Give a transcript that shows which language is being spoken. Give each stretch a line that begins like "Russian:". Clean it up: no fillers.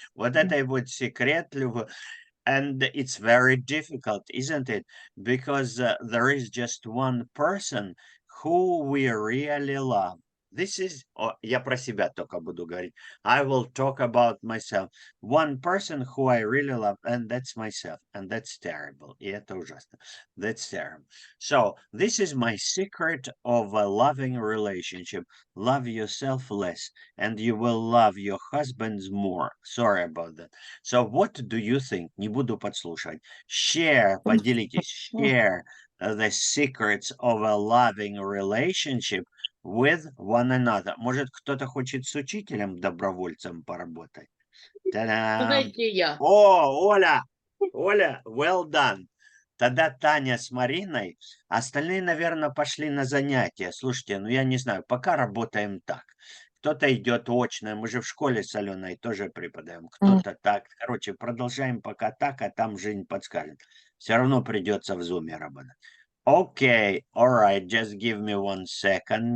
Russian: Вот это и будет секрет любви.
English: And it's very difficult, isn't it? Because there is just one person who we really love. This is,
Russian: я про себя только буду говорить.
English: I will talk about myself. One person who I really love, and that's myself. And that's terrible.
Russian: И это ужасно.
English: That's terrible. So, this is my secret of a loving relationship. Love yourself less, and you will love your husbands more. Sorry about that. So, what do you think?
Russian: Не буду подслушивать.
English: Share,
Russian: поделитесь.
English: Share the secrets of a loving relationship with one another.
Russian: Может, кто-то хочет с учителем добровольцем поработать? Та-дам! Знаете, я. О, Оля,
English: well done.
Russian: Тогда Таня с Мариной, остальные, наверное, пошли на занятия. Слушайте, ну я не знаю, пока работаем так. Кто-то идет очно, мы же в школе с Аленой тоже преподаем, кто-то так. Короче, продолжаем пока так, а там жизнь подскажет. Все равно придется в зуме работать.
English: Okay, all right, just give me 1 second.